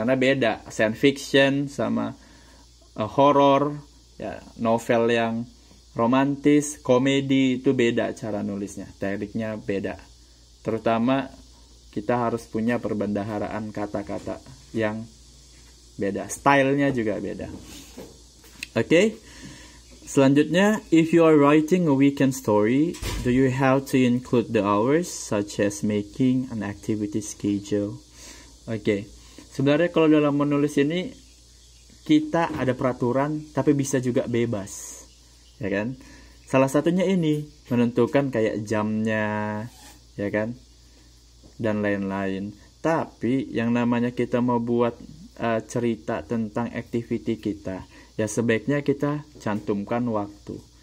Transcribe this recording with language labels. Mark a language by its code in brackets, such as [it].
[id] Karena beda science fiction sama horror, ya, novel yang romantis, komedi itu beda cara nulisnya, tekniknya beda. Terutama kita harus punya perbendaharaan kata-kata yang beda. Stylenya juga beda. Oke. [en] Selanjutnya, if you are writing a weekend story, do you have to include the hours such as making an activity schedule? Oke. [id] Sebenarnya kalau dalam menulis ini kita ada peraturan tapi bisa juga bebas. Ya kan? Salah satunya ini menentukan kayak jamnya, ya kan? Dan lain-lain. Tapi yang namanya kita mau buat cerita tentang activity kita, ya sebaiknya kita cantumkan waktu.